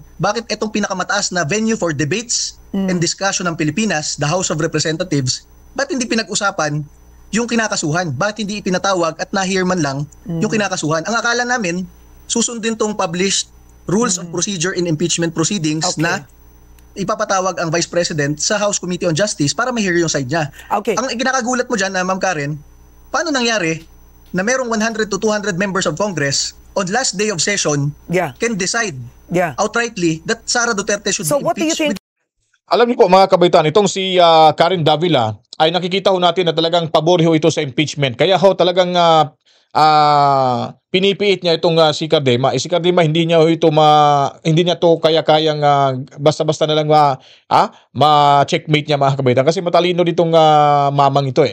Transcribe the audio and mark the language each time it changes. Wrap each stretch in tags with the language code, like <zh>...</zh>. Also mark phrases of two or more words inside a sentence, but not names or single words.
<tl>Bakit itong pinakamataas na</tl> <en>venue for debates and discussion</en> <tl>ng Pilipinas,</tl> <en>the House of Representatives,</en> <tl>ba't hindi pinag-usapan yung kinakasuhan? Bakit hindi ipinatawag at na-hear man lang yung kinakasuhan? Ang akala namin, susundin tong</tl> <en>published rules of procedure in impeachment proceedings</en> <tl>na ipapatawag ang Vice President sa House Committee on Justice para ma-hear yung side niya.</tl> <en>Okay.</en> <tl>Ang kinakagulat mo dyan,</tl> <en>Ma'am Karen,</en> <tl>paano nangyari na merong</tl> <en>100 to 200 members of Congress on last day of session can decide outrightly that Sara Duterte should be impeached?</en> <tl>alam niyo po mga kabaitan, itong si Karen Davila ay nakikita ho natin na talagang pabor ho ito sa impeachment. Kaya ho talagang pinipiit niya itong si Cardema. Si Cardema hindi niya to kaya-kayang basta-basta na lang ma-checkmate niya mga kabaitan kasi matalino ditong mamang ito eh.</tl>